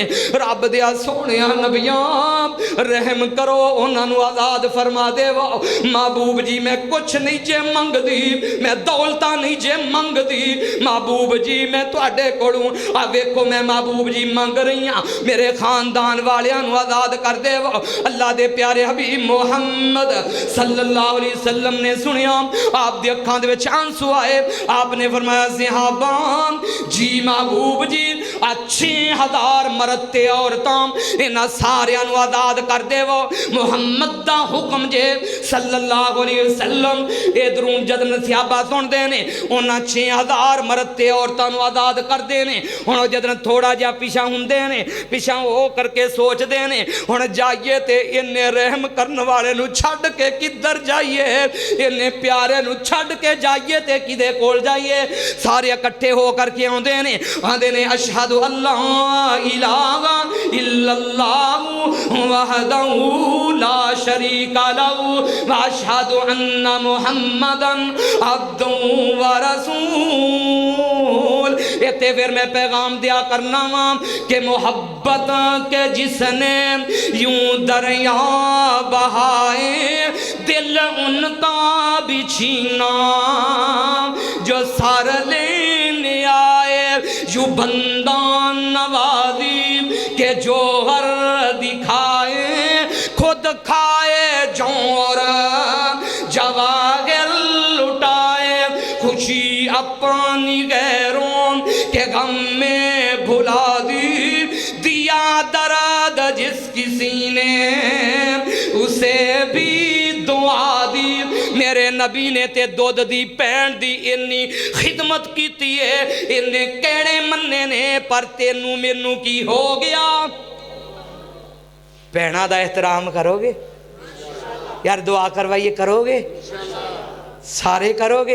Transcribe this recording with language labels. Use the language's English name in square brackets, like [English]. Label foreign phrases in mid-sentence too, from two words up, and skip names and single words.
[Punjabi] رب دیا سوہنیا نبیاں رحم کرو اونہاں نوں آزاد فرما دیوو. محبوب جی میں کچھ نہیں جے منگدی، میں دولتاں نہیں جے منگدی محبوب جی، میں تہاڈے کولوں آ ویکھو میں محبوب جی منگ رہی ہاں میرے خاندان والیاں نوں آزاد کر دیوو. اللہ دے پیارے حبیب محمد [Arabic] صلى الله عليه وسلم [Punjabi] نے سنیا، آپ دی اکھاں دے وچ آنسو آئے. آپ نے فرمایا صحابہ جی محبوب جی 6000 مرد تے عورتاں انہاں ساریاں نوں آزاد کر دیوو. محمد دا حکم جے [Arabic] صلى الله عليه وسلم. [Punjabi] ایدھروں جد نسیابا سندے نے اونہاں 6000 مرد تے عورتاں نوں آزاد کردے نے. ہن جد تھوڑا جیہا پچھا ہندے نے، پچھا ہو کرکے سوچدے نے ہن جائیے تے اینے رحم کرن والے نوں چھڈ کے کدھر جائیے، اینے پیارے نوں چھڈ کے جائیے تے کدے کول جائیے. سارے اکٹھے ہو کرکے آؤندے نے، آندے نے [Arabic] أشهد ألا إله إلا الله وحده لا شريك له و أشهد أن محمدا عبده و رسول. [Punjabi] ایتھے پھر میں پیغام دیا کرنا وا کہ [Urdu] محبت کے جس نے یوں دریا بہائے دل ان کا بھی چھینا، جو سر لینے آئے یو بندہ نوازی کے جوہر دکھائے، خود کھائے زور جواگر لٹائے، خوشی اپنی غیروں کے غم میں بھلا دی، دیا درد جس کسی نے اسے بھی دعا دی. [Punjabi] میرے نبی نے تے دُدھ دی بھین دی اینی خدمت کیتی ہے، اینے کہنے منے نے، پر تینوں مینوں کی ہو گیا. بھیناں دا احترام کرو گے یار، دعا کروائیے کرو گے، سارے کرو گے.